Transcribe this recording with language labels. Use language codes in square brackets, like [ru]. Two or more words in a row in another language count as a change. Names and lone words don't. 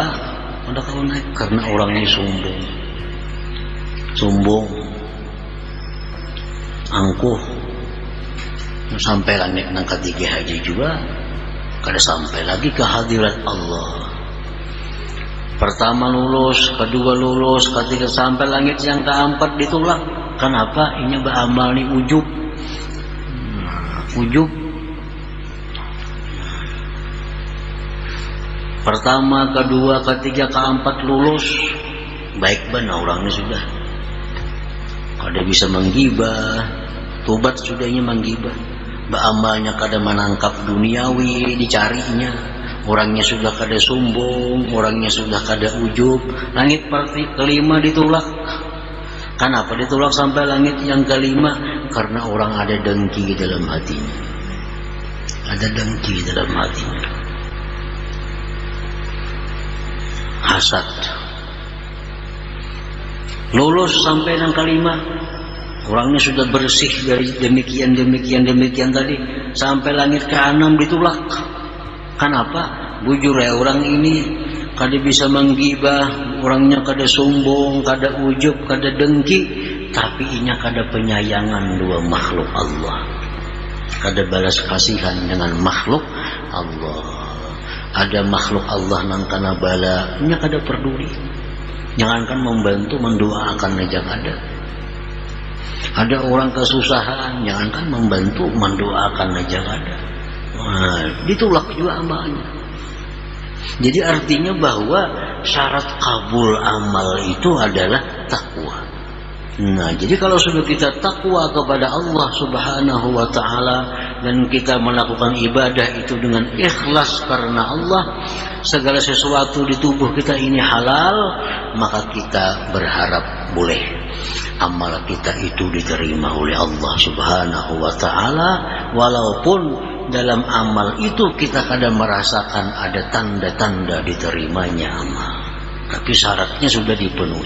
[bjn] Kada kawa naik karena orangnya sombong, angkuh. Sampai langit yang ketiga haji juga kada sampai lagi ke hadirat Allah. Pertama lulus, kedua lulus, ketiga sampai langit yang keempat ditolak. Kenapa? Ini beramal ni ujub. Ujub. Pertama, kedua, ketiga, keempat lulus, baik benar orangnya sudah. Kada bisa menggibah, tobat sudahnya menggibah. Beramalnya kada menangkap duniawi, dicarinya. Orangnya sudah kada sombong, orangnya sudah kada ujub. Langit kelima ditolak. Kenapa ditolak sampai langit yang kelima? [id] Karena orang ada dengki dalam hatinya. Ada dengki dalam hatinya. Hasad. Lulus sampai yang kelima, orangnya sudah bersih dari demikian tadi. Sampai langit ke-6 ditolak. Kenapa? [bjn] Bujur ya, orang ini kada bisa menggibah, orangnya kada sombong, kada ujub, kada dengki, tapi inya kada penyayangan dua makhluk Allah. Kada balas kasihan dengan makhluk Allah. Ada makhluk Allah nang kana bala, inya kada peduli. Jangankan membantu, mendoakan aja kada. Ada orang kesusahan, jangankan membantu, mendoakan aja kada. [id] Nah, ditolak juga amalnya. Jadi artinya bahwa syarat kabul amal itu adalah takwa. Nah, jadi kalau sudah kita takwa kepada Allah [ar] Subhanahu wa taala [id] dan kita melakukan ibadah itu dengan ikhlas karena Allah, segala sesuatu di tubuh kita ini halal, maka kita berharap boleh amal kita itu diterima oleh Allah [ar] Subhanahu wa taala, [id] walaupun dalam amal itu kita kadang merasakan ada tanda-tanda diterimanya amal, tapi syaratnya sudah dipenuhi.